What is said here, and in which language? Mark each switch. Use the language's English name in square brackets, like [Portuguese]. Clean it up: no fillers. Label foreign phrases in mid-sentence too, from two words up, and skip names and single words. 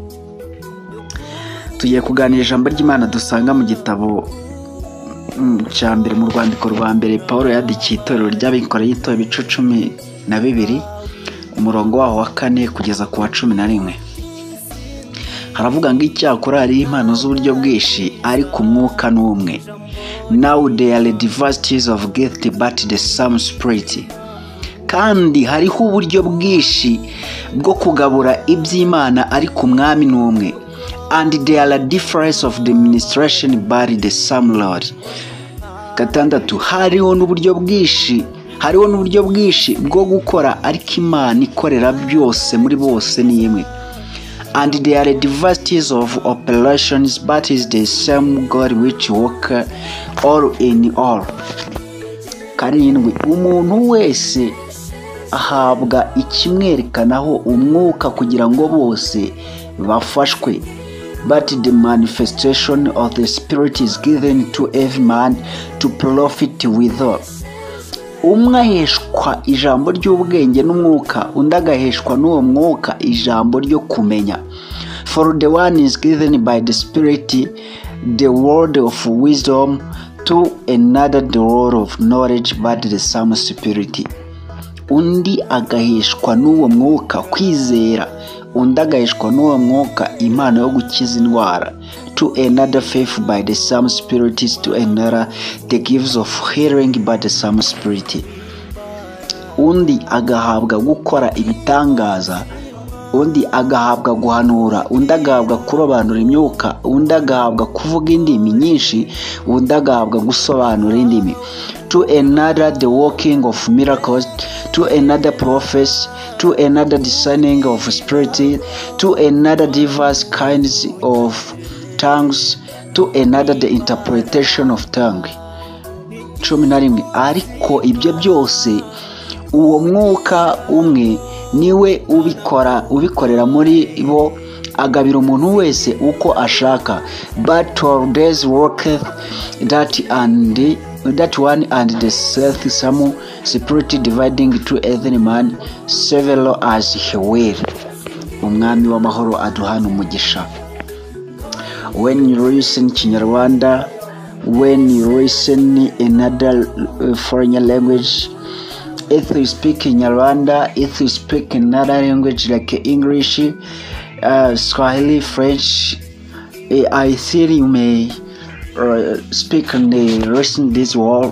[Kinyarwanda] Tugiye kuganira ijambo ry'Imana dusanga mu gitabo cya mbere mu rwandiko rwa mbere Paulo yandikiye itorero ry'abikoreye itorero ibice 12 umurongo waho wa 4 kugeza ku wa 11. Haravuga ngo icyakora hari impano z'uburyo bwinshi ariko umwuka n'umwe. [English] Now there are diversities of gift but the same spirit. [Kinyarwanda] Kandi hariho uburyo bwinshi bwo kugabura iby'Imana ariko umwami n'umwe. [English] And there are difference of the administration but the same Lord. [Kinyarwanda] Gatandatu, hariho n'uburyo bwinshi bwo gukora ariko Imana ikorera byose muri bose ni imwe. [English] And there are diversities of operations but is the same God which work all in all. [Kinyarwanda] Karindwi, umuntu wese ahabwa ikimwerekanaho umwuka kugira ngo bose bafashwe. [English] But the manifestation of the Spirit is given to every man to profit withal. [Kinyarwanda] Umwe aheshwa ijambo ry'ubwenge n'umwuka, undi agaheshwa n'uwo mwuka ijambo ryo kumenya. [English] For the one is given by the Spirit the word of wisdom, to another the word of knowledge but the same Spirit. [Kinyarwanda] Undi agaheshwa n'uwo mwuka kwizera, undi agaheshwa n'uwo mwuka impano yo gukiza indwara. [English] To another faith by the same Spirit, to another the gifts of healing by the same Spirit. [Kinyarwanda] Undi agahabwa gukora ibitangaza, undi agahabwa guhanura, undi agahabwa kurobanura imyuka, undi agahabwa kuvuga indimi nyinshi, undi agahabwa gusobanura indimi. [English] To another the working of miracles, to another prophets, to another discerning of spirit, to another diverse kinds of tongues, to another the interpretation of tongue. 11. [Kinyarwanda] Ariko ibyo byose uwo mwuka umwe niwe ubikorera muri bo, agabira umuntu wese uko ashaka. [English] But all days worketh that one and the same Spirit dividing to every man several as he will. [Kinyarwanda] Umwami w'amahoro aduhana umugisha. [English] When you listen Kinyarwanda, when you listen another foreign language, if you speak Kinyarwanda, if you speak another language like English, Swahili, French, I think you may speak and listen this word.